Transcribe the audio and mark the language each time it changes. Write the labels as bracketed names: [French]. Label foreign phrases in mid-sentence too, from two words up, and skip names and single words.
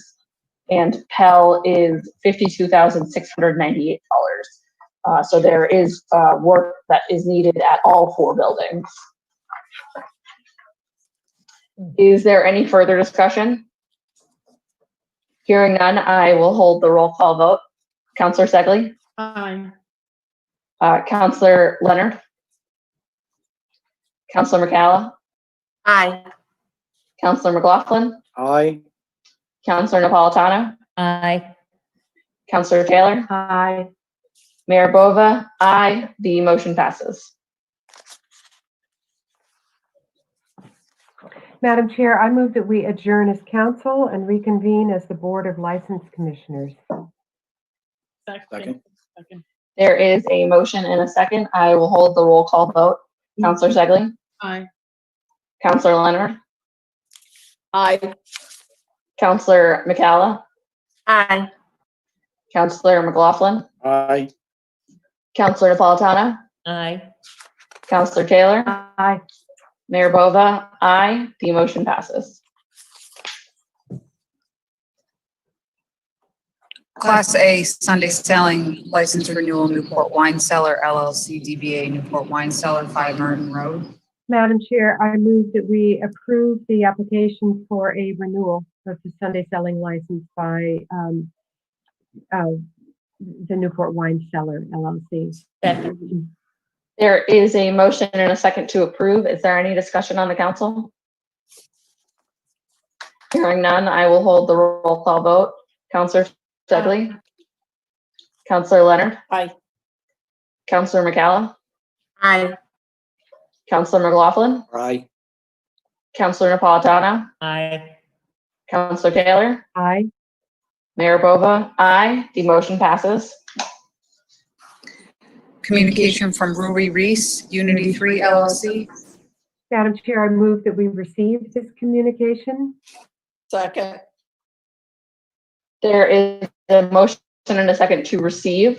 [English] And Pell is $52,698. So there is work that is needed at all 4 buildings. Is there any further discussion? Hearing none, I will hold the roll call vote. Councilor Stegley? Aye. Councilor Leonard? Councilor McCalla? Aye. Councilor McLaughlin? Aye. Councilor Napolitano? Aye. Councilor Taylor? Aye. Mayor Bova? Aye. The motion passes. Madam Chair, I move that we adjourn as council and reconvene as the Board of License Commissioners. Second. There is a motion and a second. I will hold the roll call vote. Councilor Stegley? Aye. Councilor Leonard? Aye. Councilor McCalla? Aye. Councilor McLaughlin? Aye. Councilor Napolitano? Aye. Councilor Taylor? Aye. Mayor Bova? Aye. The motion passes. Class A Sunday selling license renewal, Newport Wine Cellar LLC, DBA Newport Wine Cellar, 5 Merton Road. Madam Chair, I move that we approve the application for a renewal of the Sunday selling license by the Newport Wine Cellar LLC. Second. There is a motion and a second to approve. Is there any discussion on the council? Hearing none, I will hold the roll call vote. Councilor Stegley? Councilor Leonard? Aye. Councilor McCalla? Aye. Councilor McLaughlin? Aye. Councilor Napolitano? Aye. Councilor Taylor? Aye. Mayor Bova? Aye. The motion passes. Communication from Ruby Reese, Unity 3 LLC. Madam Chair, I move that we receive this communication. Second. There is a motion and a second to receive.